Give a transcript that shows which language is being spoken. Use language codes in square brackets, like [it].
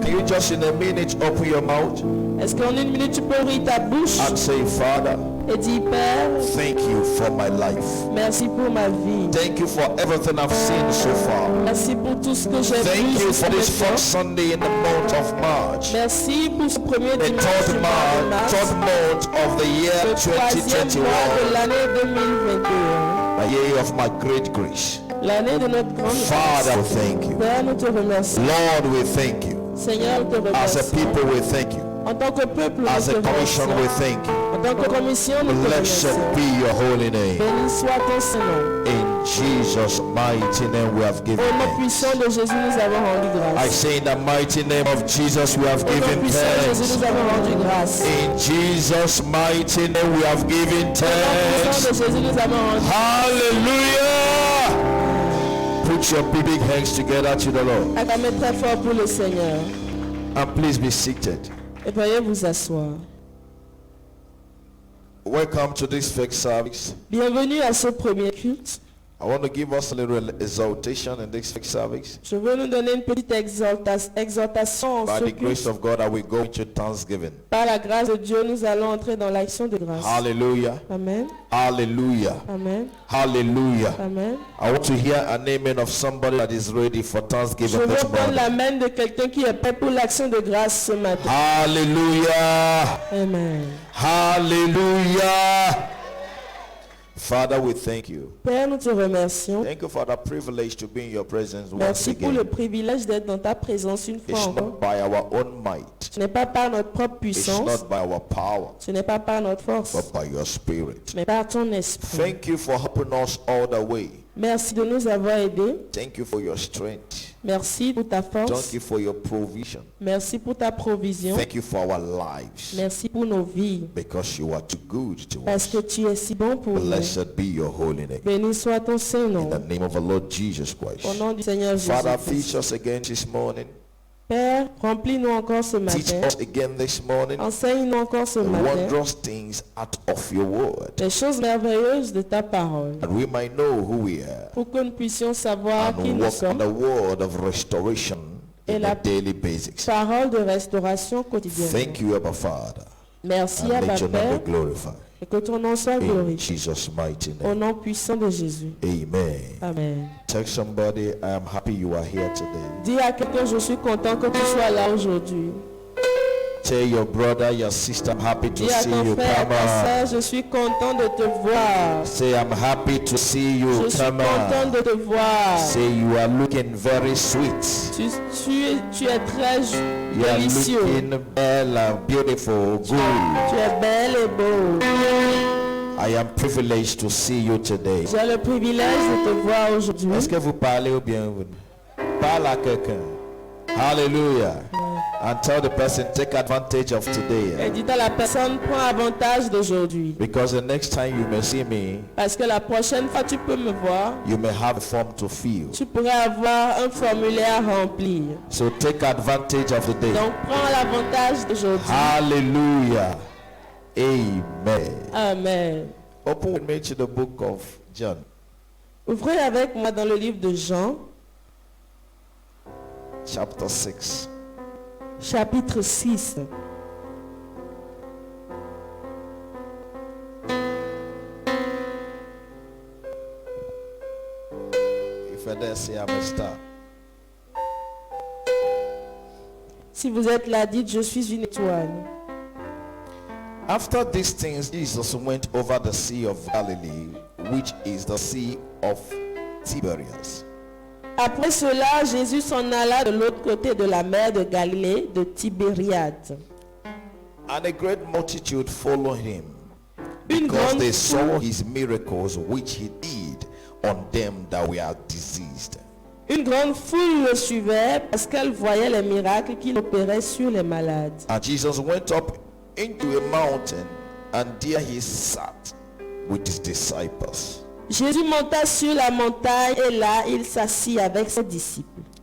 [en] Can you just in a minute open your mouth [fr] Est-ce qu'en une minute tu peux ouvrir ta bouche [en] and say, Father, [fr] et dire, Père, [en] thank you for my life. [fr] merci pour ma vie. [en] Thank you for everything I've seen so far. [fr] Merci pour tout ce que j'ai vu [en] Thank you [fr] jusqu'à [en] for this [fr] maintenant. [en] first Sunday in the month of March. [fr] Merci pour ce premier [en] The [fr] dimanche du [en] third [fr] mois de [en] third [fr] mars. [en] month of the year [fr] Le troisième mois de [en] 2021. [fr] l'année 2021. [en] A year of my great grace. [fr] L'année de notre grande [en] Father, [fr] grâce. [en] we thank you. [fr] Père, nous te remercions. [en] Lord, we thank you. [fr] Seigneur, nous te [en] As a [fr] remercions. [en] people, we thank you. [fr] En tant que peuple, nous [en] As [fr] te [en] a commission, we [fr] remercions. [en] thank you. [fr] En tant que commission, nous te [en] Blessed [fr] remercions. [en] be your holy name. [fr] Béni soit ton Saint-Nom. [en] In Jesus' mighty name we have given [fr] Au nom [en] thanks. [fr] puissant de Jésus, nous avons rendu [en] I [fr] grâce. [en] say in the mighty name of Jesus we have [fr] Au nom [en] given [fr] puissant de Jésus, [en] thanks. [fr] nous avons rendu grâce. [en] In Jesus' mighty name we have given [fr] Au nom puissant [en] thanks. [fr] de Jésus, nous avons rendu [en] Hallelujah. Put your big hands together to the Lord. [fr] acclamez très fort pour le Seigneur. [en] And please be seated. [fr] Et veuillez vous asseoir. [en] Welcome to this fake service. [fr] Bienvenue à ce premier culte. [en] I want to give us a little exaltation in this fake service. [fr] Je veux nous donner une petite exhortation en [en] By [fr] ce [en] the grace [fr] culte. [en] of God, I will go into Thanksgiving. [fr] Par la grâce de Dieu, nous allons entrer dans l'action de grâce. [en] Hallelujah. Amen. Hallelujah. Amen. Hallelujah. Amen. I want to hear an amen of somebody that is ready for [fr] Je [en] Thanksgiving [fr] veux [en] this [fr] prendre [en] morning. [fr] la main de quelqu'un qui est prêt pour l'action de grâce ce matin. [en] Hallelujah. Amen. Hallelujah. Father, we thank you. [fr] Père, nous te remercions. [en] Thank you for the privilege to be in your presence once [fr] Merci pour le [en] again. [fr] privilège d'être dans ta présence une fois [en] It's [fr] encore. [en] not by our own might. [fr] Ce n'est pas par notre propre [en] It's [fr] puissance, [en] not by our power, [fr] ce n'est pas par notre force, [en] but by your spirit. [fr] mais par ton esprit. [en] Thank you for helping us all the way. [fr] Merci de nous avoir aidés. [en] Thank you for your strength. [fr] Merci pour ta [en] Thank [fr] force. [en] you for your provision. [fr] Merci pour ta provision. [en] Thank you for our lives. [fr] Merci pour nos vies. [en] Because you are too good to [fr] Parce [en] us. [fr] que tu es si bon pour nous. [en] Blessed be your holy name. [fr] Béni soit ton [en] In [fr] Saint-Nom. [en] the name of the Lord Jesus [fr] Au [en] Christ. [fr] nom du Seigneur [en] Father, [fr] Jésus. [en] teach us again this morning. [fr] Père, remplis-nous encore ce [en] Teach [fr] matin. [en] us again this morning. [fr] Enseigne-nous encore ce [en] The [fr] matin [en] wondrous things out of your word. [fr] les choses merveilleuses de ta parole. [en] That we might know who we are. [fr] Pour que nous puissions savoir qui [en] And [fr] nous [en] walk on [fr] sommes. [en] the word of restoration [fr] Et [en] in [fr] la [en] a daily basis. [fr] Parole de restauration quotidienne. [en] Thank you, Abba Father. [fr] Merci [en] And [fr] à [en] let your name [fr] Père [en] be glorified. [fr] et que ton nom soit [en] In [fr] glorifié. [en] Jesus' mighty [fr] Au [en] name. [fr] nom puissant de Jésus. [en] Amen. Amen. Tell somebody, I am happy you are here today. [fr] Dis à quelqu'un, je suis content que tu sois là aujourd'hui. [en] Tell your brother, your sister, I'm happy to [fr] Dis à [en] see [fr] ton [en] you. [fr] frère, à [en] Come [fr] ta [en] on. [fr] sœur, je suis content de te voir. [en] Say, I'm happy to see you. [fr] Je suis [en] Come [fr] content [en] on. [fr] de te voir. [en] Say, you are looking very sweet. [fr] Tu es très [en] You are [fr] délicieux. [en] looking well and beautiful, good. [fr] Tu es belle et beau. [en] I am privileged to see you today. [fr] J'ai le privilège de te voir aujourd'hui. Est-ce que vous parlez ou bien vous parlez à quelqu'un? [en] Hallelujah. And tell the person, take advantage of [fr] Et [en] today. [fr] dis à la personne, prends avantage d'aujourd'hui. [en] Because the next time you may see me, [fr] Parce que la prochaine fois tu peux me voir, [en] you may have a form to fill. [fr] tu pourrais avoir un formulaire à remplir. [en] So take advantage of the day. [fr] Donc prends l'avantage d'aujourd'hui. [en] Hallelujah. Amen. Amen. Open with me to the book of John. [fr] Ouvrez avec moi dans le livre de Jean, [en] Chapter 6. [fr] chapitre 6. [en] If I dare say I'm a star. [fr] Si vous êtes là, dites, je suis une étoile. [en] After these things, Jesus went over the Sea of Galilee, which is the Sea of Tiberias. [fr] Après cela, Jésus s'en alla de l'autre côté de la mer de Galilée, de Tibériade. [en] And a great multitude followed him, [fr] Une [en] because [fr] grande [en] they saw [fr] foule, [en] his miracles which he did on them that were diseased. [fr] une grande foule le suivait parce qu'elle voyait les miracles qu'il opérait sur les malades. [en] And Jesus went up into a mountain, and there he sat with his disciples. [fr] Jésus monta sur la montagne et là, il s'assit avec ses disciples.